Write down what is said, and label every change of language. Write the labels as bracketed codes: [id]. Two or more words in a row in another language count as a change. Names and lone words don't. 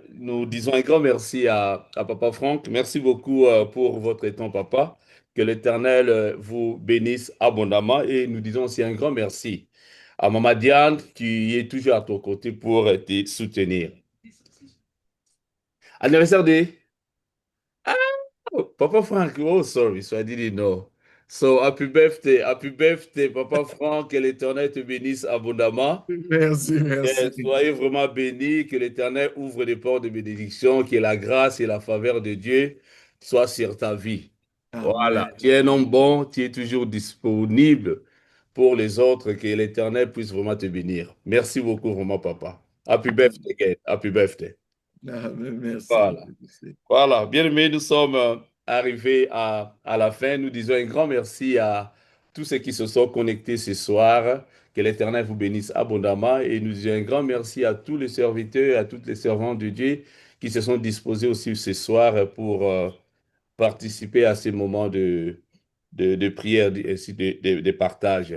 [fr] Nous disons un grand merci à Papa Franck. Merci beaucoup pour votre temps, Papa. Que l'Éternel vous bénisse abondamment. Et nous disons aussi un grand merci à Maman Diane qui est toujours à ton côté pour te soutenir. Anniversaire de Papa Frank. [en] Oh, sorry, so I didn't know. So happy birthday, Papa Frank. [fr] Que l'Éternel te bénisse abondamment. Merci, merci. Soyez vraiment bénis, que l'Éternel ouvre des portes de bénédiction, que la grâce et la faveur de Dieu soient sur ta vie. Voilà, Amen. tu es un homme bon, tu es toujours disponible pour les autres, que l'Éternel puisse vraiment te bénir. Merci beaucoup, vraiment, [en] papa. Happy birthday, again. Happy birthday. [fr] Ah, merci. Voilà. Voilà, bien aimé, nous sommes arrivés à la fin. Nous disons un grand merci à tous ceux qui se sont connectés ce soir. Que l'Éternel vous bénisse abondamment. Et nous disons un grand merci à tous les serviteurs, à toutes les servantes de Dieu qui se sont disposés aussi ce soir pour participer à ces moments de prière et ainsi de partage.